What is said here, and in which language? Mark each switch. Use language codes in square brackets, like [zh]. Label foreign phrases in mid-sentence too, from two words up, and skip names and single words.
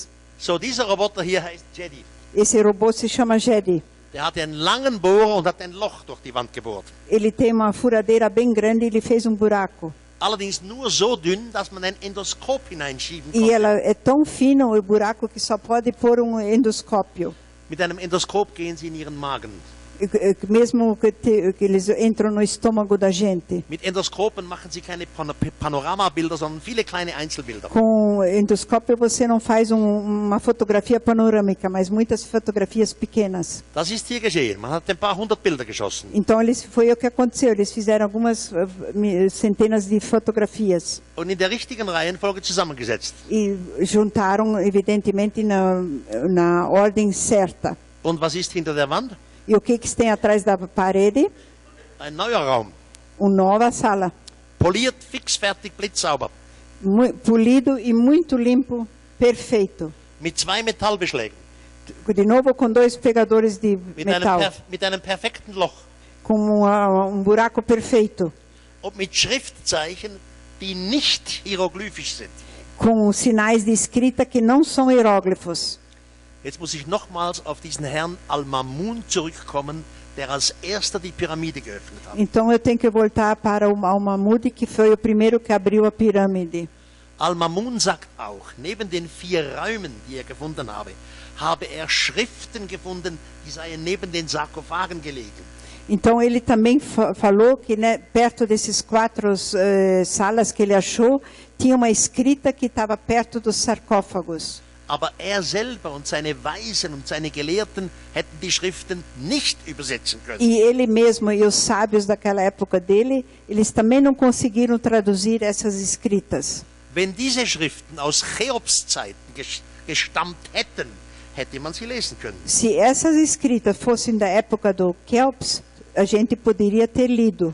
[de] So, dieser Roboter hier heißt Jedi. [pt] Esse robô se chama Jedi. [de] Der hatte einen langen Bohrer und hat ein Loch durch die Wand gebohrt. [pt] Ele tem uma furadeira bem grande e ele fez buraco. [de] Allerdings nur so dünn, dass man ein Endoskop hineinschieben [pt] E [de] konnte. [pt] ela é tão fino o buraco que só pode pôr endoscópio. [de] Mit einem Endoskop gehen Sie in Ihren Magen. [pt] Mesmo que eles entram no estômago da gente. [de] Mit Endoskopen machen Sie keine Panoramabilder, sondern viele kleine Einzelbilder. [pt] Com endoscópio você não faz uma fotografia panorâmica, mas muitas fotografias pequenas. [de] Das ist hier geschehen. Man hat ein paar 100 Bilder geschossen. [pt] Então foi o que aconteceu. Eles fizeram algumas centenas de fotografias [de] Und in der richtigen Reihenfolge zusammengesetzt. [pt] e juntaram evidentemente na ordem certa. [de] Und was ist hinter der Wand? [pt] E o que tem atrás da parede? [de] Ein neuer Raum. [pt] Nova sala, [de] Poliert, fixfertig, blitzsauber. [pt] polido e muito limpo, perfeito. [de] Mit 2 Metallbeschlägen. [pt] De novo com 2 pegadores de metal, [de] Mit einem perfekten Loch. [pt] com buraco perfeito, [de] Und mit Schriftzeichen, die nicht hieroglyphisch sind. [pt] com sinais de escrita que não são hieróglifos. [de] Jetzt muss ich nochmals auf diesen Herrn Al-Mamun zurückkommen, der als erster die Pyramide geöffnet hat. [pt] Então eu tenho que voltar para o Al-Mahmud, que foi o primeiro que abriu a pirâmide. [de] Al-Mamun sagt auch, neben den 4 Räumen, die er gefunden habe er Schriften gefunden, die seien neben den Sarkophagen gelegen. [pt] Então ele também falou que, né, perto desses 4 salas que ele achou, tinha uma escrita que estava perto dos sarcófagos. [de] Aber er selber und seine Weisen und seine Gelehrten hätten die Schriften nicht übersetzen können. [pt] E ele mesmo e os sábios daquela época dele, eles também não conseguiram traduzir essas escritas. [de] Wenn diese Schriften aus Cheops Zeiten gestammt hätten, hätte man sie lesen können. [pt] Se essas escritas fossem da época do Kelps, a gente poderia ter lido.